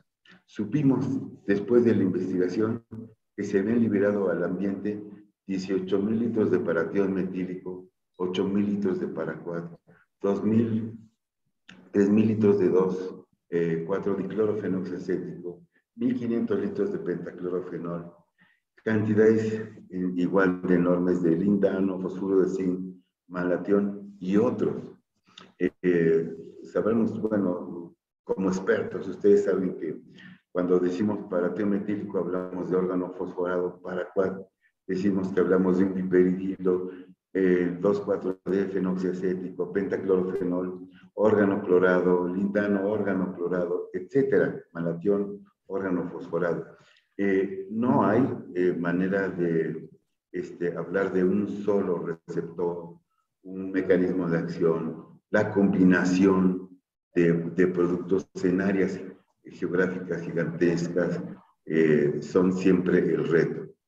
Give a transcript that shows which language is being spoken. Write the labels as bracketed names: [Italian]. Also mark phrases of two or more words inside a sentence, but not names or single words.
[Spanish] Supimos, después de la investigación, que se habían liberado al ambiente 18,000 litros de paratión metílico, 8,000 litros de paraquat, 3,000 litros de 4-diclorofenoxacético, 1,500 litros de pentaclorofenol, cantidades igual de enormes de lindano, fosfuro de zinc, malatión y otros. Sabremos, bueno, como expertos, ustedes saben que cuando decimos paratión metílico hablamos de órgano fosforado paraquat, decimos que hablamos de un piperidilo, 2,4-D-fenoxiacético, pentaclorofenol, órgano clorado, lindano, órgano clorado, etcétera, malatión, órgano fosforado. No hay manera de hablar de un solo receptor, un mecanismo de acción, la combinación de productos en áreas geográficas gigantescas son siempre el reto.